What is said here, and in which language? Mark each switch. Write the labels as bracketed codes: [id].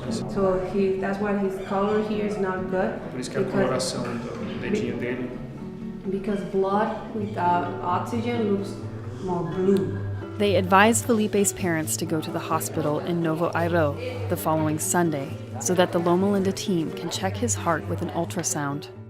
[en] So that's why his color here is not good. [pt] Por isso que a coloração do dedinho dele. [en] Because blood without oxygen looks more blue. They advised Felipe's parents to go to the hospital in Novo Airo the following Sunday so that the Loma Linda team can check his heart with an ultrasound.